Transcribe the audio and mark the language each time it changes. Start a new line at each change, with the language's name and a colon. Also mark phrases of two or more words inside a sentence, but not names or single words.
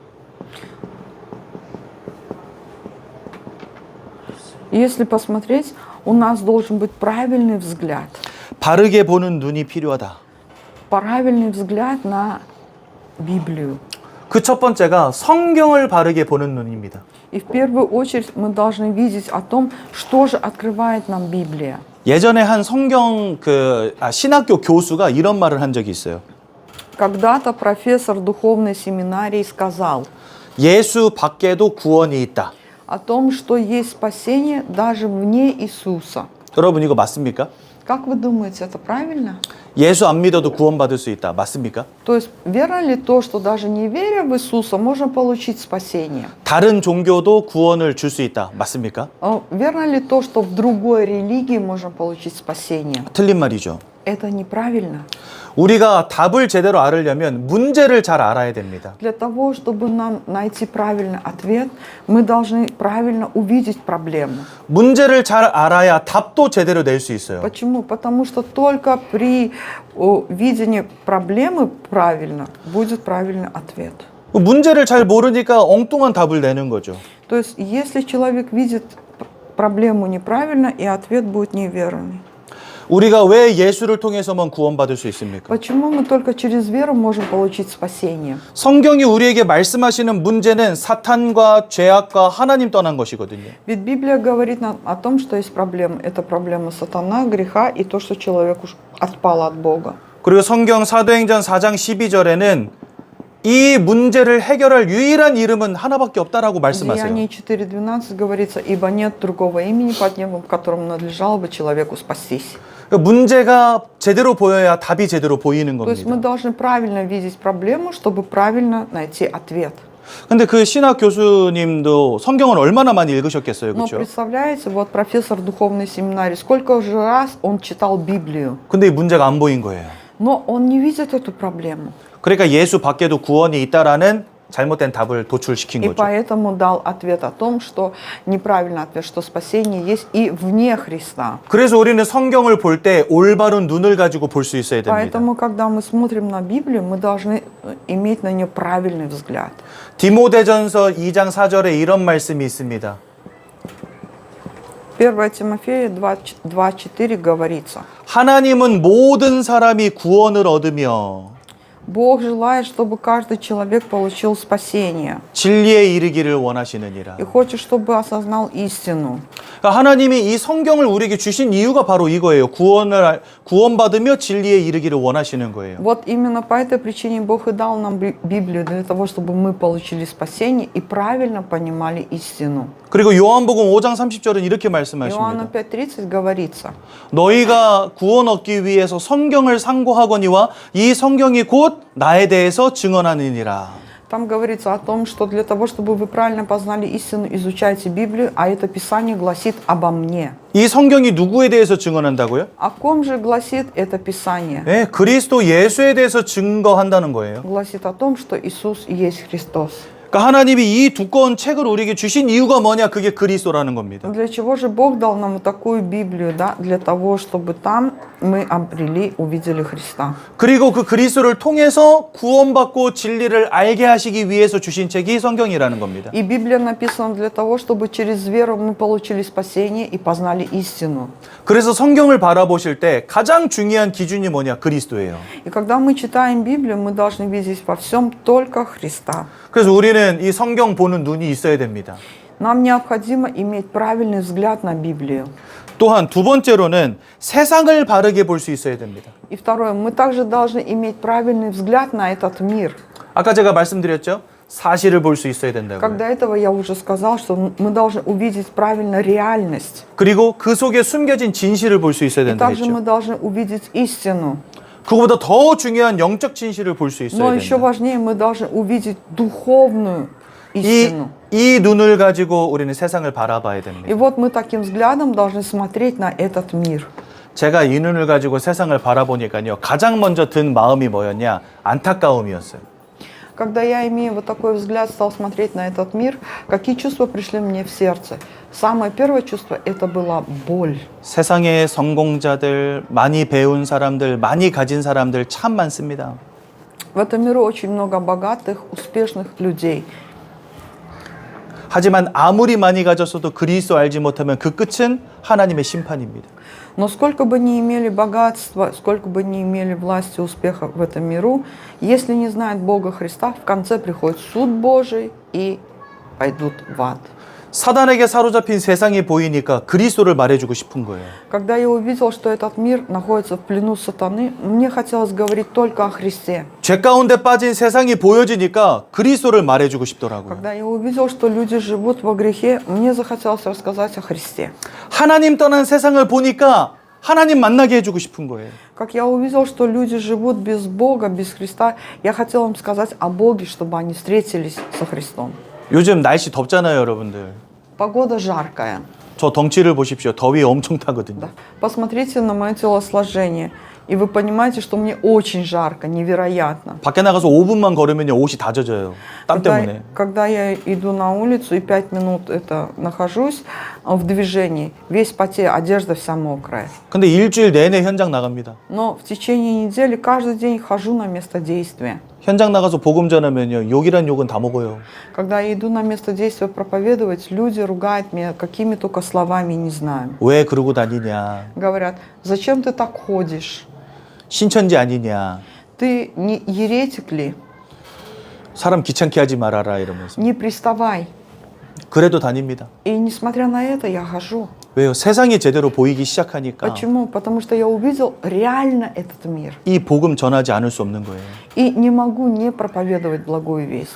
Russian: Если посмотреть, у нас должен быть правильный взгляд.
Korean: 바르게 보는 눈이 필요하다.
Russian: Правильный взгляд на Библию.
Korean: 그 첫 번째가 성경을 바르게 보는 눈입니다.
Russian: И в первую очередь мы должны видеть о том, что же открывает нам Библия.
Korean: 예전에 한 신학교 교수가 이런 말을 한 적이 있어요.
Russian: Когда-то профессор духовной семинарии сказал
Korean: 예수 밖에도 구원이 있다.
Russian: о том, что есть спасение даже вне Иисуса.
Korean: 여러분 이거 맞습니까?
Russian: Как вы думаете, это правильно?
Korean: 예수 안 믿어도 구원받을 수 있다. 맞습니까?
Russian: То есть верно ли то, что даже не веря в Иисуса, можно получить спасение?
Korean: 다른 종교도 구원을 줄 수 있다. 맞습니까?
Russian: Верно ли то, что в другой религии можно получить спасение?
Korean: 틀린 말이죠.
Russian: Это неправильно.
Korean: 우리가 답을 제대로 알으려면 문제를 잘 알아야 됩니다.
Russian: Для того, чтобы нам найти правильный ответ, мы должны правильно увидеть проблему.
Korean: 문제를 잘 알아야 답도 제대로 낼 수 있어요.
Russian: Почему? Потому что только при видении проблемы правильно будет правильный ответ.
Korean: 문제를 잘 모르니까 엉뚱한 답을 내는 거죠.
Russian: То есть, если человек видит проблему неправильно, и ответ будет неверный.
Korean: 우리가 왜 예수를 통해서만 구원받을 수 있습니까?
Russian: Почему мы только через веру можем получить спасение?
Korean: 성경이 우리에게 말씀하시는 문제는 사탄과 죄악과 하나님 떠난 것이거든요.
Russian: Ведь Библия говорит нам о том, что есть проблема. Это проблема сатана, греха и то, что человек уж отпал от Бога.
Korean: 그리고 성경 사도행전 4장 12절에는 이 문제를 해결할 유일한 이름은 하나밖에 없다라고
Russian: В
Korean: 말씀하세요.
Russian: Деянии 4:12 говорится, ибо нет другого имени под небом, в котором надлежало бы человеку спастись.
Korean: 문제가 제대로 보여야 답이 제대로 보이는
Russian: То есть мы
Korean: 겁니다.
Russian: должны правильно видеть проблему, чтобы правильно найти ответ.
Korean: 근데 그 신학 교수님도 성경을 얼마나 많이 읽으셨겠어요,
Russian: Но
Korean: 그렇죠?
Russian: представляете, вот профессор духовной семинарии, сколько же раз он читал Библию,
Korean: 근데 이 문제가 안 보인 거예요.
Russian: но он не видит эту проблему.
Korean: 그러니까 예수 밖에도 구원이 있다라는 잘못된 답을 도출시킨
Russian: И
Korean: 거죠.
Russian: поэтому дал ответ о том, что неправильный ответ, что спасение есть и вне Христа.
Korean: 그래서 우리는 성경을 볼 때 올바른 눈을 가지고 볼 수 있어야 됩니다.
Russian: Поэтому, когда мы смотрим на Библию, мы должны иметь на нее правильный взгляд.
Korean: 디모데전서 2장 4절에 이런 말씀이 있습니다.
Russian: 1 Тимофея 2:4 говорится:
Korean: 하나님은 모든 사람이 구원을 얻으며
Russian: Бог желает, чтобы каждый человек получил спасение
Korean: 진리에 이르기를 원하시느니라.
Russian: и хочет, чтобы осознал истину.
Korean: 그러니까 하나님이 이 성경을 우리에게 주신 이유가 바로 이거예요. 구원받으며 진리에 이르기를 원하시는 거예요.
Russian: Вот именно по этой причине Бог и дал нам Библию, для того, чтобы мы получили спасение и правильно понимали истину.
Korean: 그리고 요한복음 5장 30절은 이렇게
Russian: Иоанна
Korean: 말씀하십니다.
Russian: 5:30 говорится:
Korean: 너희가 구원 얻기 위해서 성경을 상고하거니와 이 성경이 곧 나에 대해서 증언하느니라.
Russian: Там говорится о том, что для того, чтобы вы правильно познали истину, изучайте Библию, а это Писание гласит обо мне.
Korean: 이 성경이 누구에 대해서 증언한다고요?
Russian: О ком же гласит это Писание?
Korean: 네, 그리스도 예수에 대해서 증거한다는 거예요.
Russian: Гласит о том, что Иисус есть Христос.
Korean: 그러니까 하나님이 이 두꺼운 책을 우리에게 주신 이유가 뭐냐? 그게 그리스도라는 겁니다.
Russian: Для чего же Бог дал нам вот такую Библию, да? Для того, чтобы там мы обрели, увидели Христа.
Korean: 그리고 그 그리스도를 통해서 구원받고 진리를 알게 하시기 위해서 주신 책이 성경이라는 겁니다.
Russian: И Библия написана для того, чтобы через веру мы получили спасение и познали истину.
Korean: 그래서 성경을 바라보실 때 가장 중요한 기준이 뭐냐? 그리스도예요.
Russian: И когда мы читаем Библию, мы должны видеть во всем только Христа.
Korean: 그래서 우리는 이 성경 보는 눈이 있어야 됩니다.
Russian: Нам необходимо иметь правильный взгляд на Библию.
Korean: 또한 두 번째로는 세상을 바르게 볼 수 있어야 됩니다.
Russian: И второе, мы также должны иметь правильный взгляд на этот мир.
Korean: 아까 제가 말씀드렸죠? 사실을 볼 수 있어야 된다고요.
Russian: Как до этого я уже сказал, что мы должны увидеть правильно реальность.
Korean: 그리고 그 속에 숨겨진 진실을 볼 수 있어야
Russian: И
Korean: 된다
Russian: также мы
Korean: 했죠.
Russian: должны увидеть истину.
Korean: 그거보다 더 중요한 영적 진실을 볼 수
Russian: Но
Korean: 있어야
Russian: еще
Korean: 된다.
Russian: важнее, мы должны увидеть духовную истину.
Korean: 이 눈을 가지고 우리는 세상을 바라봐야
Russian: И
Korean: 됩니다.
Russian: вот мы таким взглядом должны смотреть на этот мир.
Korean: 제가 이 눈을 가지고 세상을 바라보니까요. 가장 먼저 든 마음이 뭐였냐? 안타까움이었어요.
Russian: Когда я, имея вот такой взгляд, стал смотреть на этот мир, какие чувства пришли мне в сердце? Самое первое чувство – это была боль.
Korean: 세상의 성공자들, 많이 배운 사람들, 많이 가진 사람들 참 많습니다.
Russian: В этом миру очень много богатых, успешных людей.
Korean: 하지만 아무리 많이 가졌어도 그리스도 알지 못하면 그 끝은 하나님의 심판입니다.
Russian: Но сколько бы ни имели богатства, сколько бы ни имели власти и успеха в этом миру, если не знают Бога Христа, в конце приходит суд Божий и пойдут в ад.
Korean: 사단에게 사로잡힌 세상이 보이니까 그리스도를 말해주고 싶은 거예요.
Russian: Когда я увидел, что этот мир находится в плену сатаны, мне хотелось говорить только о Христе.
Korean: 죄 가운데 빠진 세상이 보여지니까 그리스도를 말해주고 싶더라고요.
Russian: Когда я увидел, что люди живут во грехе, мне захотелось рассказать о Христе.
Korean: 하나님 떠난 세상을 보니까 하나님 만나게 해주고 싶은 거예요.
Russian: Как я увидел, что люди живут без Бога, без Христа, я хотел им сказать о Боге, чтобы они встретились со Христом.
Korean: 요즘 날씨 덥잖아요, 여러분들.
Russian: Pогода жаркая.
Korean: 저 덩치를 보십시오. 더위 엄청 타거든요.
Russian: Да. Посмотрите на мое телосложение, и вы понимаете, что мне очень жарко, невероятно.
Korean: 밖에 나가서 5분만 걸으면요, 옷이 다 젖어요. 땀 때문에.
Russian: Когда я иду на улицу и 5 минут нахожусь в движении, весь потею, одежда вся мокрая.
Korean: 근데 일주일 내내 현장 나갑니다.
Russian: Но в течение недели каждый день хожу на место действия.
Korean: 현장 나가서 복음 전하면요, 욕이란 욕은 다 먹어요.
Russian: Когда я иду на место действия проповедовать, люди ругают меня какими только словами, не знаю.
Korean: 왜 그러고 다니냐?
Russian: Говорят, зачем ты так ходишь?
Korean: 신천지 아니냐?
Russian: Ты не еретик ли?
Korean: 사람 귀찮게 하지 말아라 이러면서.
Russian: Не приставай.
Korean: 그래도 다닙니다.
Russian: И несмотря на это, я хожу.
Korean: 왜요? 세상이 제대로 보이기 시작하니까
Russian: Почему? Потому что я увидел реально этот мир.
Korean: 이 복음 전하지 않을 수 없는 거예요.
Russian: И не могу не проповедовать благую весть.